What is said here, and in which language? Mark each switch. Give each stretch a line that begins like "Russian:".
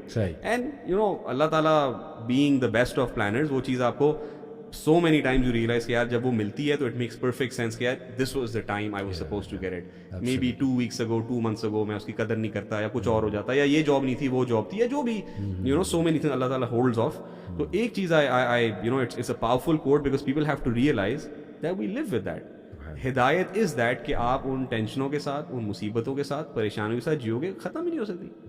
English: and اللہ تعالیٰ being the best of planners,
Urdu: وہ چیز آپ کو
English: so many times you realize
Urdu: کہ یار جب وہ ملتی ہے تو
English: it makes perfect sense کہ یار this was the time I was supposed to get it. Maybe 2 weeks ago, 2 months ago
Urdu: میں اس کی قدر نہیں کرتا, یا کچھ اور ہو جاتا, یا یہ جاب نہیں تھی وہ جاب تھی, یا جو بھی
English: so many things
Urdu: اللہ تعالیٰ
English: holds off.
Urdu: تو ایک چیز
English: it's a powerful quote because people have to realize that we live with that.
Urdu: ہدایت
English: is that
Urdu: کہ آپ ان ٹینشنوں کے ساتھ, ان مصیبتوں کے ساتھ, پریشانیوں کے ساتھ جیو گے, ختم ہی نہیں ہو سکتی.